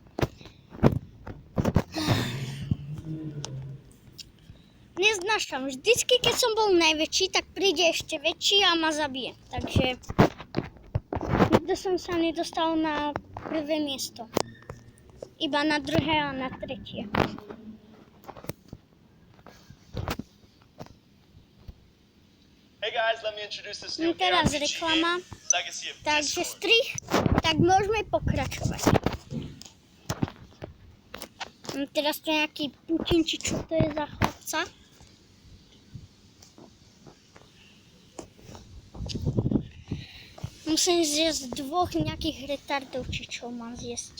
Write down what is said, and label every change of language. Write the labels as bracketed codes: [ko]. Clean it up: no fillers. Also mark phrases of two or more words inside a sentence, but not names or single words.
[sk] Neznášam. Vždycky, keď som bol najväčší, tak príde ešte väčší a ma zabije. Takže nikdy som sa nedostal na prvé miesto. Iba na druhé a na tretie. [en] Hey guys, let me introduce this new [sk] Teraz [en] ARPG [sk] reklama. [en] game, Legacy of [sk] Takže [en] Discord. [sk] strih, tak môžeme pokračovať. Teraz to je nejaký Putin, či čo to je za chlapca. Musím zjesť dvoch nejakých retardov, či čo mám zjesť.